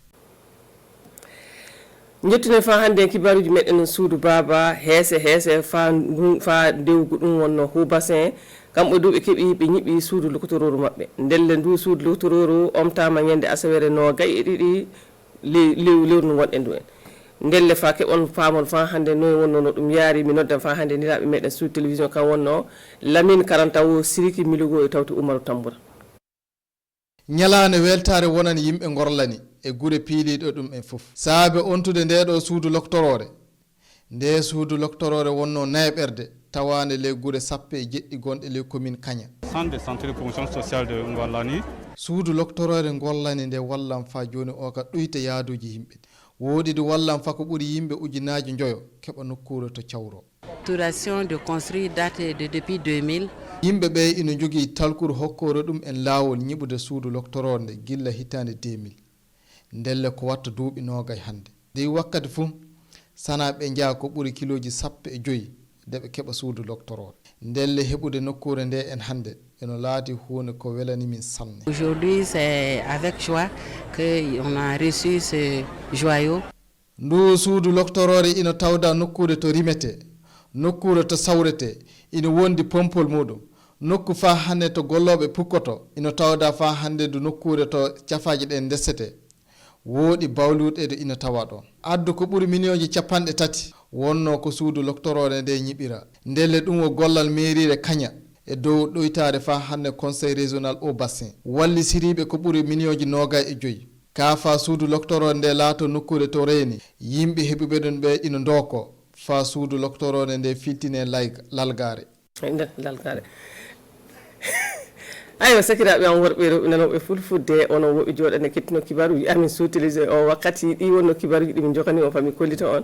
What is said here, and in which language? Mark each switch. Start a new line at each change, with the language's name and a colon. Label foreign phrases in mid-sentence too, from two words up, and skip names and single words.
Fula: jettinen fa hannde kibaruji meɗen suudu baba heese fa dewgu ɗum wonno Houbasin kamɓe du ɓe keeɓi ɓe ñiɓi suudu loctororu maɓɓe ndelle ndu suudu loctororu omtama ñande asawere no gay e ɗiɗi lewru ndu gonɗen du en ndelle fa keɓon paamon fa hannde noye wonno no ɗum yaari mi noddan fa hannde ndiraɓe meɗen
French: sous télévision
Fula: kam wonno Lamine Karantawo Siriki Miligo e tawti Oumarou Tamboura ñalane weltare wonani yimɓe gorlani e gure piiliɗo ɗum en fof saabe ontude ndeɗo suudu loctorore nde suudu loctorore wonno nayɓerde tawane ley gure sappe e jeɗɗi gonɗe ley commune Kagna.
French: Centre de santé de promotion sociale de Ngolani.
Fula: suudu loctorore gollani nde wallam fa joni o ka ɗoyta yaaduji yimɓe woodi de wallam fa ko ɓuuri yimɓe ujunaji joyo keɓa nokkure to cawro
French: facturation de construire date depuis 2000.
Fula: yimɓe ɓe ina jogii talkuru hokkore ɗum en laawol ñiɓude suudu loctoronde gilla hitande 2000 ndelle ko watta duuɓi noogay hannde nde wakkati fof sana ɓe jaa ko ɓuri kiloji 15 nde ɓe keɓa suudu loctorode ndelle heɓude nokkure nde en hannde eno laati hunde ko welani min sanne.
French: Aujourd'hui c'est avec joie que on a reçu ce joyau.
Fula: ndu suudu loctorode ina tawda nokkure to rimete nokkure to sawrete ina wondi pompol muɗum nokku fa hande to golloɓe pukkoto ina tawda fa hande du nokkure to cafaji ɗe ndesete woodi bawluɗe ɗe ina tawa ɗon addu ko ɓuri million ji 30 wonno ko suudu loctorode nde ñiɓira ndelle ɗum o gollal mairire kaña e dow ɗoytare fa hande
French: conseil régional au bassin
Fula: wallisiriɓe ko ɓuri million ji 25 ka fa suudu loctorode nde laato nokkure to reeni yimɓe heɓuɓe ɗon ɓe ina ndoko fa suudu loctorode nde filtine lalgare lalgare aywa sakiraɓe am worɓe rewɓe nanoɓe fulfulde onon woɓe jooɗane kettino kibaruji amin sous-télévisé o wakkati ɗi wonno kibaruji ɗimin jokani o fami kollita on